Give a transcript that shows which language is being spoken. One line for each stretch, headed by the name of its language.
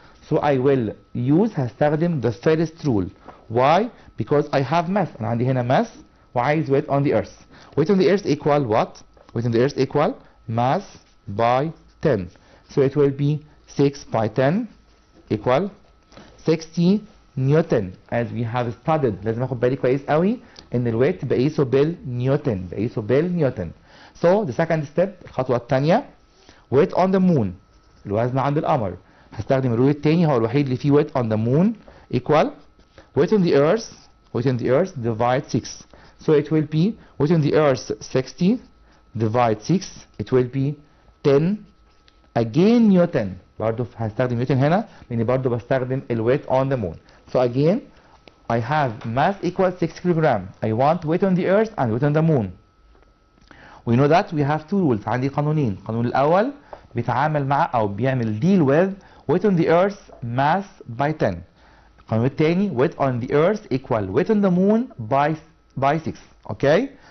English: So I will use
Arabic: هستخدم
English: the first rule. Why? Because I have mass.
Arabic: أنا عندي هنا
English: mass
Arabic: وعايز
English: weight on the earth. Weight on the earth equal what? Weight on the earth equal mass by 10. So it will be 6 by 10 equal 60 newton. As we have studied
Arabic: لازم اخد بالي كويس قوي ان الويت بقيسه بالنيوتن.
English: So the second step
Arabic: الخطوة الثانية
English: weight on the moon
Arabic: الوزن عند القمر. هستخدم الرول الثاني هو الوحيد اللي فيه
English: weight on the moon equal weight on the earth divide 6. So it will be weight on the earth 60 divide 6 it will be 10 again newton.
Arabic: برضه هستخدم نيوتن هنا لاني برضه بستخدم الويت
English: on the moon. So again I have mass equal 6 kilogram. I want weight on the earth and weight on the moon. We know that we have two rules.
Arabic: عندي قانونين. القانون الأول بيتعامل مع أو بيعمل
English: deal with weight on the earth mass by 10.
Arabic: القانون الثاني
English: weight on the earth equal weight on the moon by 6.
Arabic: Okay?